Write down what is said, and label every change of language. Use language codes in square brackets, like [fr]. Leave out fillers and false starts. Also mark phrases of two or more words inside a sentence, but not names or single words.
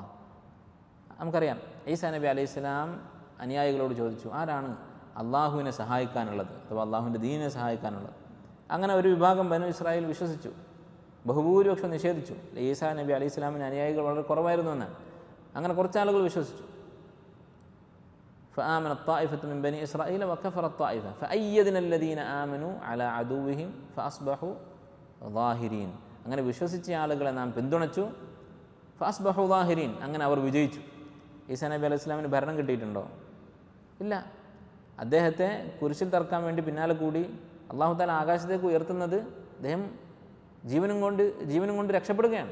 [ml] നമുക്കറിയാം, ഈസാ നബി [ar] عليه السلام [ml] അനുയായികളോട് ചോദിച്ചു, ആരാണ് അള്ളാഹുവിനെ സഹായിക്കാനുള്ളത്, അഥവാ അള്ളാഹുവിൻ്റെ ദീനിനെ സഹായിക്കാനുള്ളത്? അങ്ങനെ ഒരു വിഭാഗം ബനു ഇസ്രായേൽ വിശ്വസിച്ചു, ബഹുഭൂരിപക്ഷം നിഷേധിച്ചു. ഈസാ നബി അലൈഹി സ്വലാമിന് അനുയായികൾ വളരെ കുറവായിരുന്നു എന്നാണ്. അങ്ങനെ കുറച്ചാളുകൾ വിശ്വസിച്ചു. [ar] فآمنت طائفة من بني إسرائيل وكفرت طائفة فأيدنا الذين آمنوا على عدوهم فأصبحوا ظاهرين. [ml] അങ്ങനെ വിശ്വസിച്ച ആളുകളെ നാം പിന്തുണച്ചു. [ar] فأصبحوا ظاهرين, [ml] അങ്ങനെ അവർ വിജയിച്ചു. ഈസാ നബി അലൈഹി സ്വലാമിന് ഭരണം കിട്ടിയിട്ടുണ്ടോ? ഇല്ല. അദ്ദേഹത്തെ കുരിശിൽ തറക്കാൻ വേണ്ടി പിന്നാലെ കൂടി [ar] الله تعالى [ml] ആകാശത്തേക്ക് ഉയർത്തുന്നത് അദ്ദേഹം ജീവനും കൊണ്ട് രക്ഷപ്പെടുകയാണ്.